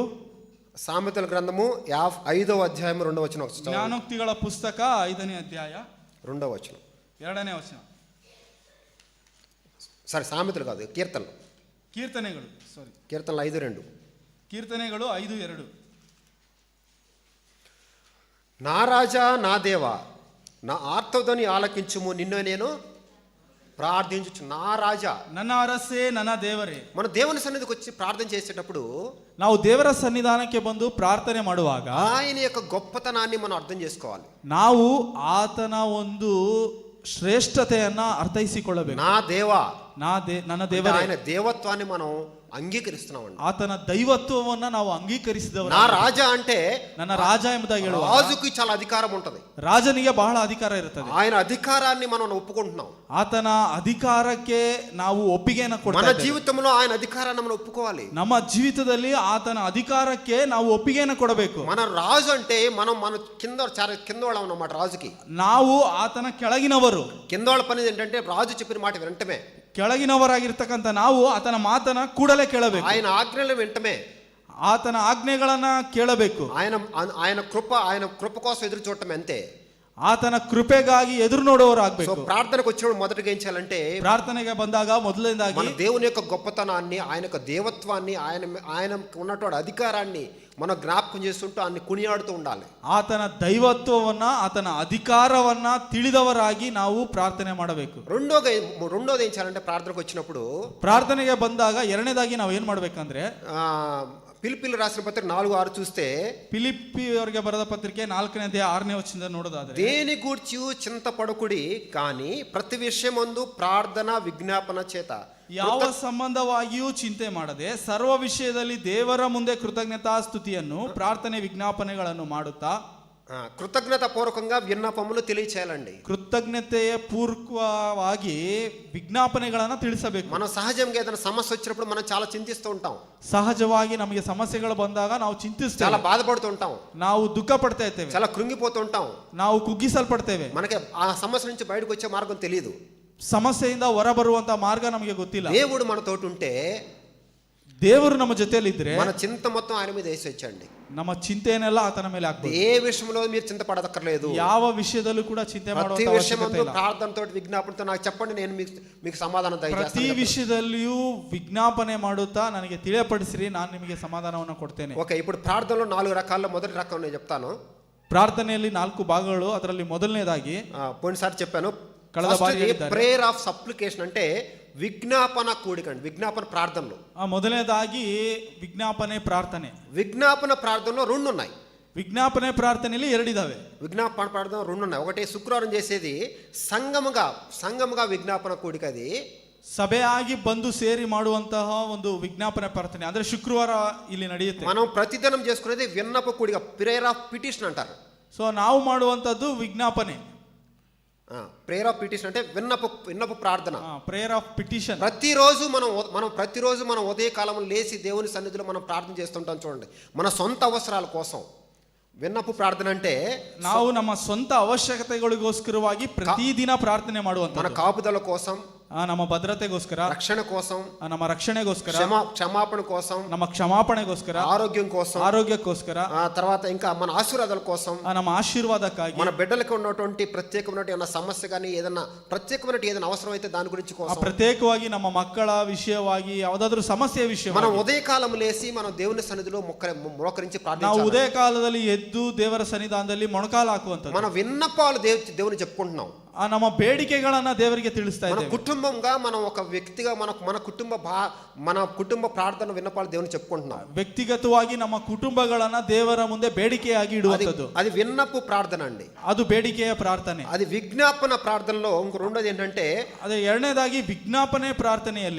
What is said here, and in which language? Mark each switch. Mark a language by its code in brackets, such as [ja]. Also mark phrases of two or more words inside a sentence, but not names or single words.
[te] సామెతల గ్రంథము 5వ అధ్యాయం 2వ వచనం. [kn] ಜ್ಞಾನೋಕ್ತಿಗಳ ಪುಸ್ತಕ 5ನೇ ಅಧ್ಯಾಯ [te] 2వ వచనం, [kn] 2ನೇ ವಚನ. [te] సరే, సామెతలు కాదు, కీర్తనలు. [kn] ಕೀರ್ತನೆಗಳು 5:2. ಕೀರ್ತನೆಗಳು 5:2. [te] నా రాజా, నా దేవా, నా ఆర్తధ్వని ఆలకించుము, నిన్ను నేను ప్రార్థించుచు. నా రాజా, [kn] ನನ್ನ ಅರಸೇ, ನನ್ನ ದೇವರೇ. [te] మన దేవుని సన్నిధికి వచ్చి ప్రార్థన చేసేటప్పుడు, [kn] ನಾವು ದೇವರ ಸನ್ನಿಧಾನಕ್ಕೆ ಬಂದು ಪ್ರಾರ್ಥನೆ ಮಾಡುವಾಗ [te] ఆయన యొక్క గొప్పతనాన్ని మనం అర్థం చేసుకోవాలి. [kn] ನಾವು ಆತನ ಒಂದು ಶ್ರೇಷ್ಠತೆಯನ್ನ ಅರ್ಥೈಸಿಕೊಳ್ಳಬೇಕು. [te] నా దేవా, [kn] ನನ್ನ ದೇವರೇ, [te] ఆయన దేవత్వాన్ని మనం అంగీకరిస్తున్నామండి. [kn] ಆತನ ದೈವತ್ವವನ್ನ ನಾವು ಅಂಗೀಕರಿಸಿದವರು. [te] నా రాజా అంటే, [kn] ನನ್ನ ರಾಜ ಎಂಬುದಾಗಿ ಹೇಳುವ [te] రాజుకి చాలా అధికారం ఉంటది. [kn] ರಾಜನಿಗೆ ಬಹಳ ಅಧಿಕಾರ ಇರುತ್ತದೆ. [te] ఆయన ಅಧಿಕಾరాన్ని మనం ఒప్పుకుంటున్నాం. [kn] ಆತನ ಅಧಿಕಾರಕ್ಕೆ ನಾವು ಒಪ್ಪಿಗೆಯನ್ನು ಕೊಡ್ತಾ [te] మన [kn] ಇದ್ದೇವೆ. [te] జీవితంలో ఆయన అధికారాన్ని మనం ఒప్పుకోవాలి. [kn] ನಮ್ಮ ಜೀವಿತದಲ್ಲಿ ಆತನ ಅಧಿಕಾರಕ್ಕೆ ನಾವು ಒಪ್ಪಿಗೆಯನ್ನು ಕೊಡಬೇಕು. [te] మన రాజు అంటే మనం కింద వాళ్ళం అన్నమాట. రాజుకి [kn] ನಾವು ಆತನ ಕೆಳಗಿನವರು. [te] కింద వాళ్ళ పని ఏంటంటే రాజు చెప్పిన మాట వినటమే. [kn] ಕೆಳಗಿನವರಾಗಿರ್ತಕ್ಕಂಥ ನಾವು ಆತನ ಮಾತನ್ನ ಕೂಡಲೇ ಕೇಳಬೇಕು. [te] ఆయన ఆజ్ఞలను వినటమే. [kn] ಆತನ ಆಜ್ಞೆಗಳನ್ನ ಕೇಳಬೇಕು. [te] ఆయన కృప కోసం ఎదురు చూడటం అంతే. [kn] ಆತನ ಕೃಪೆಗಾಗಿ ಎದುರು ನೋಡುವವರಾಗಬೇಕು. [te] సో ప్రార్థనకు వచ్చినప్పుడు మొదటగా ఏం చేయాలంటే, [kn] ಪ್ರಾರ್ಥನೆಗೆ ಬಂದಾಗ ಮೊದಲನೇದಾಗಿ [te] మన దేవుని యొక్క గొప్పతనాన్ని, ఆయన యొక్క దేవత్వాన్ని, ఆయన ఉన్నటువంటి అధికారాన్ని మనం జ్ఞాపకం చేస్తుంటూ ఆయన కునియాడుతూ ఉండాలి. [kn] ಆತನ ದೈವತ್ವವನ್ನ, ಆತನ ಅಧಿಕಾರವನ್ನ ತಿಳಿದವರಾಗಿ ನಾವು ಪ್ರಾರ್ಥನೆ ಮಾಡಬೇಕು. [te] రెండోది ఏం చేయాలంటే, ప్రార్థనకు వచ్చినప్పుడు, [kn] ಪ್ರಾರ್ಥನೆಗೆ ಬಂದಾಗ ಎರಡನೇದಾಗಿ ನಾವು ಏನ್ ಮಾಡ್ಬೇಕಂದ್ರೆ, [te] ఫిలిప్పీలు రాసిన పత్రిక 4:6 చూస్తే, [kn] ಫಿಲಿಪ್ಪಿಯವರಿಗೆ ಬರೆದ ಪತ್ರಿಕೆ 4ನೇ ಅಧ್ಯಾಯ 6ನೇ ವಚನದಿಂದ ನೋಡೋದಾದ್ರೆ, [te] దేని గూర్చి చింతపడకుడి కానీ ప్రతి విషయమందు ప్రార్థన విజ్ఞాపన చేత. [kn] ಯಾವ ಸಂಬಂಧವಾಗಿಯೂ ಚಿಂತೆ ಮಾಡದೆ ಸರ್ವ ವಿಷಯದಲ್ಲಿ ದೇವರ ಮುಂದೆ ಕೃತಜ್ಞತಾ ಸ್ತುತಿಯನ್ನು ಪ್ರಾರ್ಥನೆ ವಿಜ್ಞಾಪನೆಗಳನ್ನು ಮಾಡುತ್ತಾ [te] కృతజ్ఞత పూర్వకంగా విన్నపములు తెలియచేయాలండి. [kn] ಕೃತಜ್ಞತೆಯ ಪೂರ್ವಕವಾಗಿ ವಿಜ್ಞಾಪನೆಗಳನ್ನು ತಿಳಿಸಬೇಕು. [te] మనం సహజంగా ఏదైనా సమస్య వచ్చినప్పుడు మనం చాలా చింతిస్తూ ఉంటాం. [kn] ಸಹಜವಾಗಿ ನಮಗೆ ಸಮಸ್ಯೆಗಳು ಬಂದಾಗ ನಾವು ಚಿಂತಿಸ್ತೇವೆ, [te] చాలా బాధపడుతూ ఉంటాం, [kn] ನಾವು ದುಃಖ ಪಡ್ತಾ ಇರ್ತೇವೆ, [te] చాలా కృంగిపోతూ ఉంటాం, [kn] ನಾವು ಕುಗ್ಗಿಸಲ್ಪಡ್ತೇವೆ. [te] మనకి ఆ సమస్య నుంచి బయటకు వచ్చే మార్గం తెలియదు. [kn] ಸಮಸ್ಯೆಯಿಂದ ಹೊರ ಬರುವಂತ ಮಾರ್ಗ ನಮಗೆ ಗೊತ್ತಿಲ್ಲ. [te] దేవుడు మనతోటి ఉంటే, [kn] ದೇವರು ನಮ್ಮ ಜೊತೆಯಲ್ಲಿ ಇದ್ರೆ, [te] మన చింత మొత్తం ఆయన మీద వేసి వచ్చండి. [kn] ನಮ್ಮ ಚಿಂತೆಯನ್ನೆಲ್ಲ ಆತನ ಮೇಲೆ ಹಾಕ್ಬೇಕು. [te] ఏ విషయంలో మీరు చింతపడదక్కర్లేదు. [kn] ಯಾವ ವಿಷಯದಲ್ಲೂ ಕೂಡ ಚಿಂತೆ ಮಾಡುವಂತ [te] ప్రతి [kn] ಅವಶ್ಯಕತೆ [te] విషయంలో [kn] ಇಲ್ಲ. [te] ప్రార్థనతో విజ్ఞాపనతో నాకు చెప్పండి, నేను మీకు సమాధానం దయచేస్తాను. [kn] ಪ್ರತಿ ವಿಷಯದಲ್ಲಿಯೂ ವಿಜ್ಞಾಪನೆ ಮಾಡುತ್ತಾ ನನಗೆ ತಿಳಿಯಪಡಿಸಿರಿ, ನಾನು ನಿಮಗೆ ಸಮಾಧಾನವನ್ನು ಕೊಡ್ತೇನೆ. [te] ఓకే, ఇప్పుడు ప్రార్థనలో 4 రకాల్లో మొదటి రకం నేను చెప్తాను. [kn] ಪ್ರಾರ್ಥನೆಯಲ್ಲಿ 4 ಭಾಗಗಳು. ಅದರಲ್ಲಿ ಮೊದಲನೇದಾಗಿ [te] పోయినసారి చెప్పాను, [kn] ಕಳೆದ ಬಾರಿ ಹೇಳಿದ್ದಾರೆ, [en] prayer of supplication [te] అంటే విజ్ఞాపన కూడిక అండి. విజ్ఞాపన ప్రార్థనలు [kn] ಮೊದಲನೇದಾಗಿ ವಿಜ್ಞಾಪನೆ ಪ್ರಾರ್ಥನೆ. [te] విజ్ఞాపన ప్రార్థనలో 2 ఉన్నాయి. [kn] ವಿಜ್ಞಾಪನೆ ಪ್ರಾರ್ಥನೆಯಲ್ಲಿ 2 ಇದಾವೆ. [te] విజ్ఞాపన ప్రార్థన 2 ఉన్నాయి. ఒకటి శుక్రవారం చేసేది సంఘముగా విజ్ఞాపన కూడిక. అది [kn] ಸಭೆಯಾಗಿ ಬಂದು ಸೇರಿ ಮಾಡುವಂತಹ ಒಂದು ವಿಜ್ಞಾಪನೆ ಪ್ರಾರ್ಥನೆ, ಅಂದ್ರೆ ಶುಕ್ರವಾರ ಇಲ್ಲಿ ನಡೆಯುತ್ತೆ. [te] మనం ప్రతిదినం చేసుకునేది విన్నప కూడిక, [en] prayer of petition [te] అంటారు. [kn] ಸೊ ನಾವು ಮಾಡುವಂತದ್ದು ವಿಜ್ಞಾಪನೆ. [en] prayer of petition [te] అంటే విన్నప ప్రార్థన, [en] prayer of petition. [te] ప్రతిరోజు మనం ఉదయ కాలంలో లేచి దేవుని సన్నిధిలో మనం ప్రార్థన చేస్తుంటాం. చూడండి, మన సొంత అవసరాల కోసం, విన్నపు ప్రార్థన అంటే [kn] ನಾವು ನಮ್ಮ ಸ್ವಂತ ಅವಶ್ಯಕತೆಗಳಿಗೋಸ್ಕರವಾಗಿ ಪ್ರತಿದಿನ ಪ್ರಾರ್ಥನೆ [te] మన [kn] ಮಾಡುವಂತ [te] కాపుదల కోసం, [kn] ನಮ್ಮ ಭದ್ರತೆಗೋಸ್ಕರ, [te] రక్షణ కోసం, [kn] ನಮ್ಮ రక్షಣೆಗೋಸ್ಕರ, [te] క్షమాపణ కోసం, [kn] ನಮ್ಮ ಕ್ಷಮಾಪಣೆಗೋಸ್ಕರ, [te] ఆరోగ్యం కోసం, [kn] ఆరోగ్ಯಕ್ಕೋಸ್ಕರ, [te] తర్వాత ఇంకా మన ఆశీర్వాదాల కోసం, [kn] ನಮ್ಮ ఆశీర్వాదಕ್ಕಾಗಿ, [te] మన బిడ్డలకు ఉన్నటువంటి ప్రత్యేకమైన ఏదైనా సమస్య కానీ ఏదైనా ప్రత్యేకమైన ఏదైనా అవసరం అయితే దాని గురించి కోసం, [kn] ಪ್ರತ್ಯೇಕವಾಗಿ ನಮ್ಮ ಮಕ್ಕಳ ವಿಷಯವಾಗಿ ಯಾವುದಾದ್ರೂ ಸಮಸ್ಯೆ ವಿಷಯ [te] మనం ఉదయకాలం లేసి మనం దేవుని సన్నిధిలో మోకరించి [kn] ನಾವು [te] ప్రార్థించాలి. [kn] ಉದಯ ಕಾಲದಲ್ಲಿ ಎದ್ದು ದೇವರ ಸನ್ನಿಧಾನದಲ್ಲಿ ಮೊಣಕಾಲು ಹಾಕುವಂಥದ್ದು. [te] మన విన్నపాలు దేవుని చెప్పుకుంటున్నాం. [kn] ನಮ್ಮ ಬೇಡಿಕೆಗಳನ್ನ ದೇವರಿಗೆ ತಿಳಿಸ್ತಾ [te] మన [kn] ಇದ್ದೇವೆ. [te] కుటుంబంగా మనం ఒక వ్యక్తిగా మన కుటుంబ ప్రార్థన విన్నపాలు దేవుని చెప్పుకుంటున్నాం. [kn] ವ್ಯಕ್ತಿಗತವಾಗಿ ನಮ್ಮ ಕುಟುಂಬಗಳನ್ನ ದೇವರ ಮುಂದೆ ಬೇಡಿಕೆಯಾಗಿ ಇಡುವಂಥದ್ದು. [te] అది విన్నపు ప్రార్థన అండి. [kn] ಅದು ಬೇಡಿಕೆಯ ಪ್ರಾರ್ಥನೆ. [te] అది విజ్ఞాపన ప్రార్థనలో ఇంకో రెండోది ఏంటంటే [kn] ಅದೇ ಎರಡನೇದಾಗಿ ವಿಜ್ಞಾಪನೆ ಪ್ರಾರ್ಥನೆಯಲ್ಲಿ